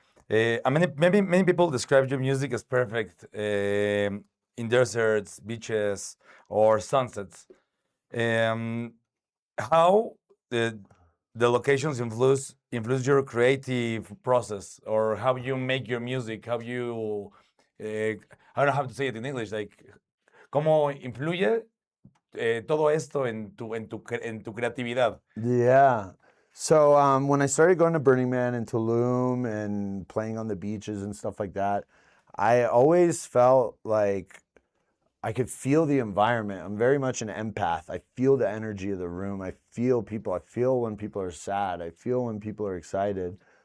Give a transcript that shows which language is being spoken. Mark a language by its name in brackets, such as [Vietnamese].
[English] Many people describe your music as perfect in deserts, beaches, or sunsets. How the locations influence your creative process, or how you make your music? How you I don't know how to say it in English. [Spanish] Like, ¿cómo influye todo esto en tu creatividad? [English] Yeah. So when I started going to Burning Man and Tulum and playing on the beaches and stuff like that, I always felt like I could feel the environment. I'm very much an empath. I feel the energy of the room. I feel people. I feel when people are sad. I feel when people are excited.